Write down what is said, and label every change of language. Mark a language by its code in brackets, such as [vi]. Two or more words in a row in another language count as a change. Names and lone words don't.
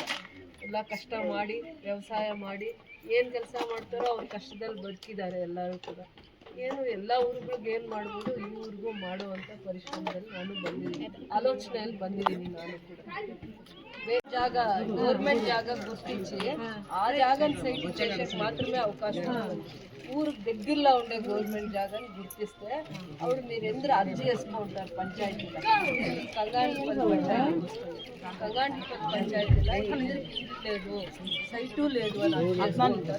[kn] ಎಲ್ಲ ಕಷ್ಟ ಮಾಡಿ ವ್ಯವಸಾಯ ಮಾಡಿ ಏನು ಕೆಲಸ ಮಾಡ್ತಾರೋ ಅವ್ರು ಕಷ್ಟದಲ್ಲಿ ಬದುಕಿದ್ದಾರೆ ಎಲ್ಲರೂ ಕೂಡ. ಏನು ಎಲ್ಲ ಊರುಗಳಿಗೆ ಏನು ಮಾಡ್ಬೋದು ಈ ಊರಿಗೂ ಮಾಡುವಂಥ ಪರಿಶ್ರಮದಲ್ಲಿ ನಾನು ಬಂದಿದ್ದೀನಿ, ಆಲೋಚನೆಯಲ್ಲಿ ಬಂದಿದ್ದೀನಿ. ನಾನು ಕೂಡ ಬೇರೆ ಜಾಗ ಗೌರ್ಮೆಂಟ್ ಜಾಗ ಗುರ್ತಿಸಿ ಆ ಜಾಗನ ಸೈಟ್ [te] చేసేకి మాత్రమే అవకాశం ఉంది. ఊరికి దగ్గరలో ఉండే గవర్నమెంట్ జాగాని గుర్తిస్తే అప్పుడు మీరు ఎందుకు అర్జీ చేసుకుంటారు పంచాయతీలో. కంగాండిపల్లి పంచాయతీలో లేదు, సైటు లేదు అని అనుకుంటారు.